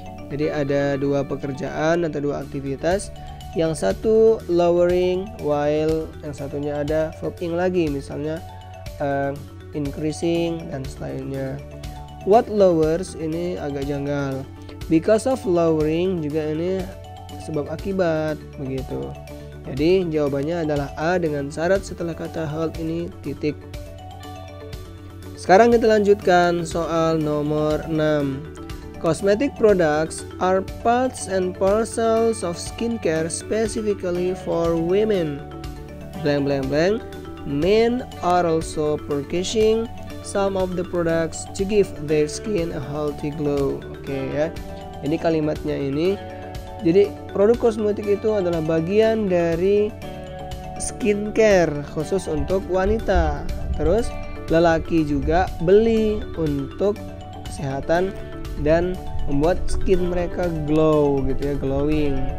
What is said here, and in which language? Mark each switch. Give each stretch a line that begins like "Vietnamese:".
Indonesian: Jadi ada dua pekerjaan atau dua aktivitas, yang satu
English: lowering while
Indonesian: yang satunya ada
English: verb ing
Indonesian: lagi, misalnya increasing dan lainnya.
English: What lowers
Indonesian: ini agak janggal.
English: Because of lowering
Indonesian: juga ini sebab akibat begitu. Jadi jawabannya adalah A dengan syarat setelah kata hold ini titik. Sekarang kita lanjutkan soal nomor 6.
English: Cosmetic products are parts and parcels of skincare specifically for women. Blank blank blank. Men are also purchasing some of the products to give their skin a healthy glow.
Indonesian: Oke ya. Ini kalimatnya ini. Jadi produk kosmetik itu adalah bagian dari skincare khusus untuk wanita. Terus lelaki juga beli untuk kesehatan dan membuat skin mereka glow gitu ya, glowing.